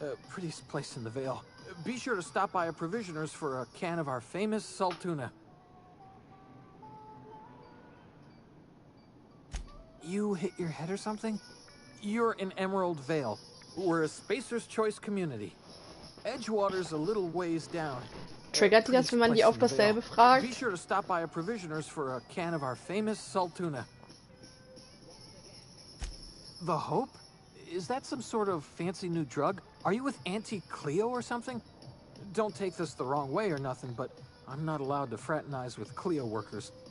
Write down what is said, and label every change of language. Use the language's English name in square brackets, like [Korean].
[English] Prettiest place in the Vale. Be sure to stop by a Provisioners for a can of our famous salt tuna. You hit your head or something? You're in Emerald Vale. We're a Spacer's Choice community. Edgewater's a little ways down. [German] Triggert die das, wenn man die auf dasselbe fragt? [English] Be sure to stop by a Provisioners for a can of our famous salt tuna. The Hope? Is that some sort of fancy new drug? Are you with Auntie Cleo or something? Don't take this the wrong way or nothing, but I'm not allowed to fraternize with Cleo workers.